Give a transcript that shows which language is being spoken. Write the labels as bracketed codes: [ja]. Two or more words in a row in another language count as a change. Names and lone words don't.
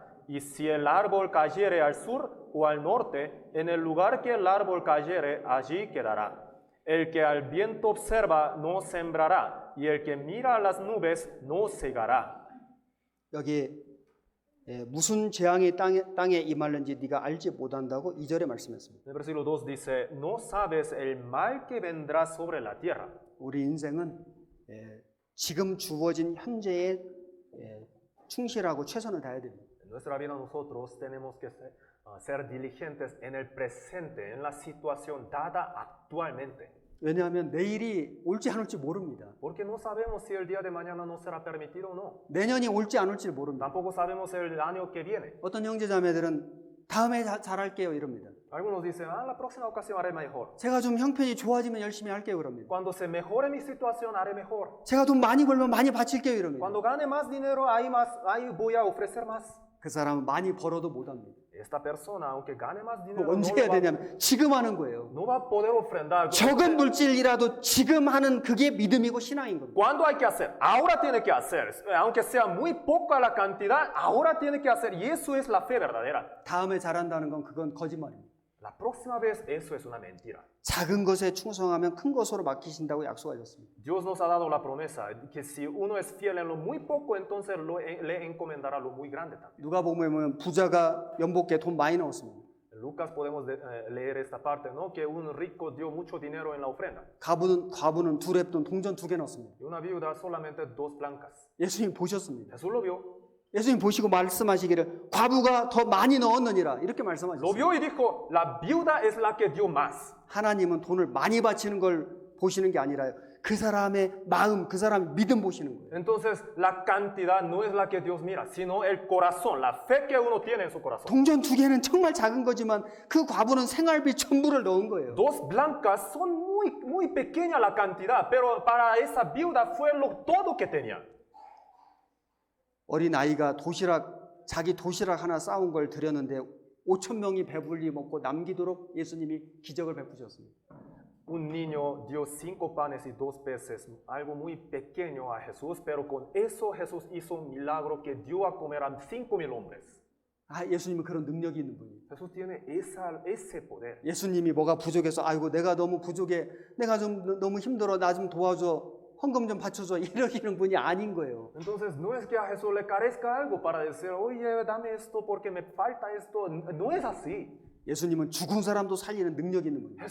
[es] Y si el árbol cayere al sur o al norte, en el lugar que el árbol cayere, allí quedará. El que al viento observa no sembrará, y el que mira a las nubes no segará. [ko] 여기 무슨 재앙이 땅에 임하는지 네가 알지 못한다고 2절에 말씀했습니다. [es] El versículo 2 dice, no sabes el mal que vendrá sobre la tierra. [ko] 우리 인생은 지금 주어진 현재에 충실하고 최선을 다해야 됩니다. [es] En nuestra vida nosotros tenemos que ser diligentes en el presente, en la situación dada actualmente. [ko] 왜냐하면 내일이 올지 안 올지 모릅니다. [es] Porque no sabemos si el día de mañana nos será permitido o no. [ko] 내년이 올지 안 올지 모릅니다. [es] Tampoco sabemos el año que viene. [ko] 어떤 형제자매들은 다음에 잘할게요 이럽니다. [es] Algunos dicen, la próxima ocasión haré mejor. [ko] 제가 좀 형편이 좋아지면 열심히 할게요 그럽니다. [es] Cuando se mejore mi situación, haré mejor. [ko] 제가 돈 많이 벌면 많이 바칠게요 이럽니다. [es] Cuando gane más dinero, ahí voy a ofrecer más. [ko] 그 사람은 많이 벌어도 못 합니다. [es] Esta persona, aunque gane más dinero, [ko] 언제 해야 되냐면 지금 하는 거예요. [es] no va a poder ofrendar. [ko] 적은 물질이라도 지금 하는 그게 믿음이고 신앙인 겁니다. [es] ¿Cuándo hay que hacer? Ahora tiene que hacer. Aunque sea muy poca la cantidad, ahora tiene que hacer. Y eso es la fe verdadera. [ko] 다음에 잘한다는 건 그건 거짓말입니다. [es] La próxima vez, eso es una mentira. [ko] 작은 것에 충성하면 큰 것으로 맡기신다고 약속하셨습니다. [es] Dios nos ha dado la promesa que si uno es fiel en lo muy poco, entonces le encomendará lo muy grande también. [ko] 누가복음에 보면 부자가 연복에 돈 많이 넣었습니다. [es] En Lucas podemos leer esta parte, ¿no? Que un rico dio mucho dinero en la ofrenda. [ko] 과부는 두 랩돈 동전 2개 넣었습니다. [es] Y una viuda solamente 2 blancas. [ko] 예수님 보셨습니다. [es] Jesús lo vio. [ko] 예수님 보시고 말씀하시기를 과부가 더 많이 넣었느니라 이렇게 [es] Lo [ko] 말씀하셨어요. [es] vio y dijo, la viuda es la que dio más. [ko] 하나님은 돈을 많이 바치는 걸 보시는 게 아니라요. 그 사람의 마음, 그 사람의 믿음 보시는 거예요. [es] Entonces, la cantidad no es la que Dios mira, sino el corazón, la fe que uno tiene en su corazón. [ko] 동전 2개는 정말 작은 거지만 그 과부는 생활비 전부를 넣은 거예요. [es] 2 blancas son muy pequeña la cantidad, pero para esa viuda fue todo que tenía. [ko] 어린 아이가 자기 도시락 하나 싸운 걸 드렸는데 5,000명이 배불리 먹고 남기도록 예수님이 기적을 베푸셨습니다. [es] Un niño dio 5 panes y 2 peces, algo muy pequeño a Jesús, pero con eso Jesús hizo un milagro que dio a comer a 5,000 hombres. [ko] 예수님은 그런 능력이 있는 분이에요. [es] Jesús tiene ese poder. [ko] 예수님이 뭐가 부족해서 아이고 내가 너무 부족해, 내가 좀 너무 힘들어, 나 좀 도와줘, 헌금 좀 바쳐줘 이러시는 분이 아닌 거예요. [es] Entonces no es que a Jesús le carezca algo para decir, oye, dame esto porque me falta esto. No es así. [ko] 예수님은 죽은 사람도 살리는 능력이 있는 분이에요.